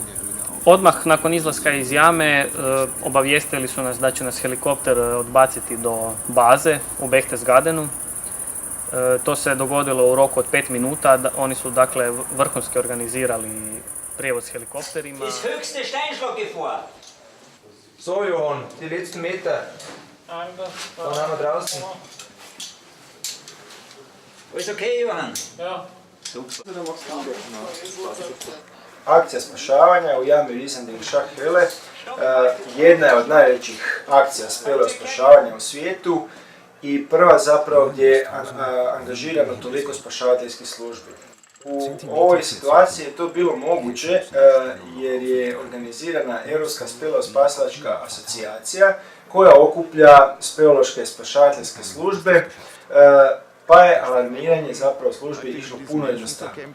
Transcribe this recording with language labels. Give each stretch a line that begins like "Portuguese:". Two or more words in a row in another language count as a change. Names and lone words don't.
Croatian: Odmah nakon izlaska iz jame obavijestili su nas da će nas helikopter odbaciti do baze u Berchtesgadenu. To se dogodilo u roku od 5 minuta. Oni su dakle vrhunski organizirali prijevoz helikopterima.
German: Das höchste Steinschlaggefahr. So, Johann, die letzten Meter. Dann haben wir draußen. Alles okay, Johann? Ja. Super.
Croatian: Akcija spašavanja u jami Riesending-Schachhöhle jedna je od najvećih akcija speleo spašavanja u svijetu i prva zapravo gdje je angažirano toliko spašavateljskih službi. U ovoj situaciji je to bilo moguće jer je organizirana Europska speleospasilačka asocijacija koja okuplja speleološke spašavateljske službe, pa je alarmiranje zapravo službi išlo puno jednostavnije.